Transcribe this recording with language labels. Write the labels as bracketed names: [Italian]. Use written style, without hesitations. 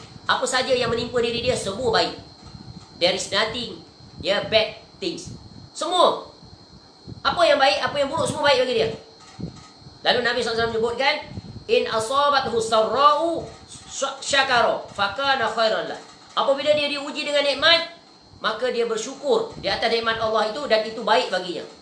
[Malay] Apa saja yang menimpa diri dia, semua baik. [English] There is nothing bad things. [Malay] Semua. Apa yang baik, apa yang buruk, semua baik bagi dia. Lalu Nabi SAW menyebutkan, [Arabic] in asabathu sarra'u syakara fakana khairan lah. [Malay] Apabila dia diuji dengan nikmat, maka dia bersyukur di atas nikmat Allah itu dan itu baik baginya.